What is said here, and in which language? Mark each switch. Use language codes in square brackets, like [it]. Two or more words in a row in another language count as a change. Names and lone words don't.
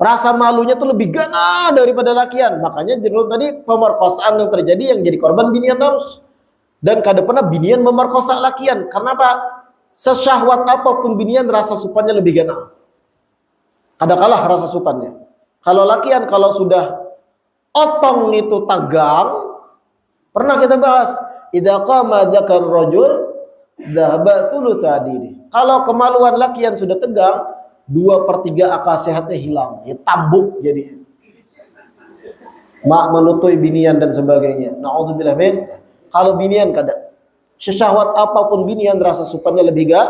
[bjn] Rasa malunya tuh lebih gana daripada lakian. Makanya jenuh tadi pemerkosaan yang terjadi yang jadi korban binian terus. Dan kada pernah binian memerkosa lakian. Karena apa? Sesyahwat apapun binian rasa supannya lebih gana. Kada kalah rasa supannya. Kalau lakian kalau sudah otong itu tagang, pernah kita bahas, [ar] إذا قام ذكر رجل ذهب ثلثا عقله. [bjn] Kalau kemaluan lakian sudah tegang, 2/3 akal sehatnya hilang, ya tabuk jadi. Mak menutui binian dan sebagainya. [ar] نعوذ بالله من. [bjn] Kalau binian kada. Sesyahwat apapun binian rasa supannya lebih gak.